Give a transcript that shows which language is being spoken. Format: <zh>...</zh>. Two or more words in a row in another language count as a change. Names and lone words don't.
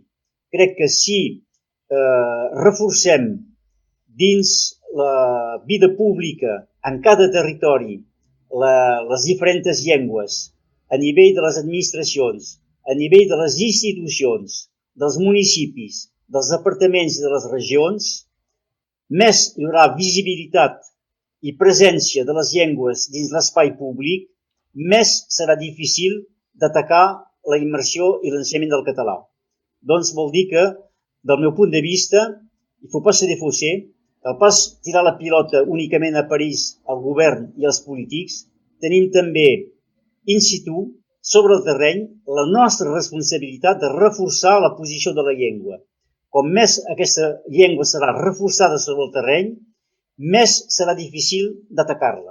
<ca>Crec que si reforcem dins la vida pública en cada territori les diferents llengües a nivell de les administracions, a nivell de les institucions, dels municipis, dels departaments i de les regions, més hi haurà visibilitat i presència de les llengües dins l'espai públic, més serà difícil d'atacar la immersió i l'ensenyament del català. Doncs vol dir que, del meu punt de vista,</ca> <fr>il ne faut pas se défausser,</fr> <ca>cal pas tirar la pilota únicament a París, al govern i als polítics, tenim també in situ, sobre el terreny, la nostra responsabilitat de reforçar la posició de la llengua. Com més aquesta llengua serà reforçada sobre el terreny, més serà difícil d'atacar-la.</ca>